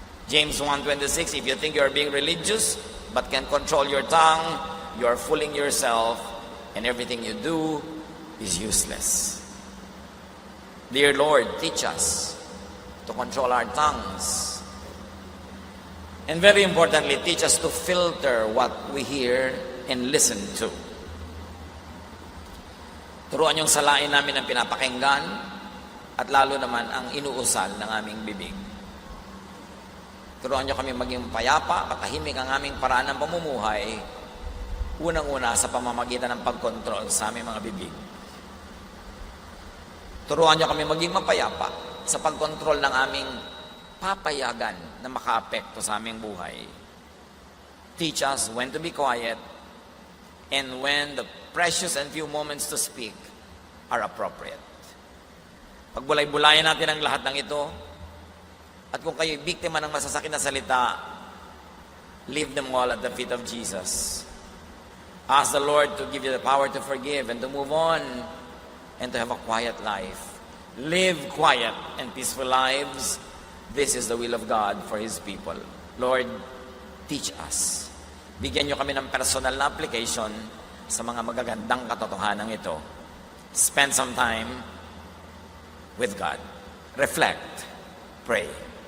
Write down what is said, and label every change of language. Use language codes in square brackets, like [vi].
[en] James 1:26, if you think you are being religious but can control your tongue, you are fooling yourself and everything you do is useless. Dear Lord, teach us to control our tongues. And very importantly, teach us to filter what we hear and listen to. [tl] Turuan yung salain namin ang pinapakinggan at lalo naman ang inuusal ng aming bibig. Turuan niyo kami maging payapa, katahimik ang aming paraan ng pamumuhay, unang-una sa pamamagitan ng pagkontrol sa aming mga bibig. Turuan niyo kami maging mapayapa sa pagkontrol ng aming papayagan na makaapekto sa aming buhay. [en] Teach us when to be quiet and when the precious and few moments to speak are appropriate. [tl] Pagbulay-bulayan natin ang lahat ng ito, at kung kayo'y biktima ng masasakit na salita, [en] leave them all at the feet of Jesus. Ask the Lord to give you the power to forgive and to move on and to have a quiet life. Live quiet and peaceful lives. This is the will of God for His people. Lord, teach us. [tl] Bigyan niyo kami ng personal na application sa mga magagandang katotohanan ito. [en] Spend some time with God. Reflect. Pray.